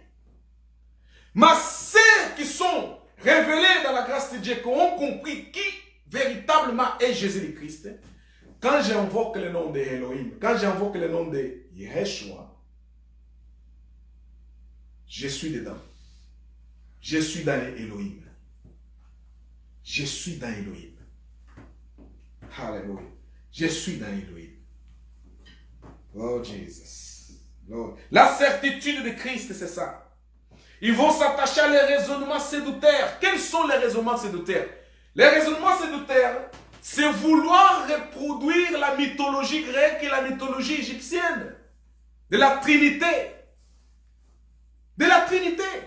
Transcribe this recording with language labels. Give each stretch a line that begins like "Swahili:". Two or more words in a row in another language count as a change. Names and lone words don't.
French: Mais ceux qui sont révélés dans la grâce de Dieu, qui ont compris qui véritablement est Jésus le Christ, quand j'invoque le nom de Elohim, quand j'invoque le nom de Yeshua, je suis dedans. Je suis dans Elohim. Je suis dans Elohim. Alléluia. Je suis dans Elohim.
English: Oh Jesus. Lord.
French: La certitude de Christ, c'est ça. Ils vont s'attacher à les raisonnements sédutaires. Quels sont les raisonnements sédutaires? Les raisonnements sédutaires, c'est vouloir reproduire la mythologie grecque et la mythologie égyptienne. De la Trinité. De la Trinité.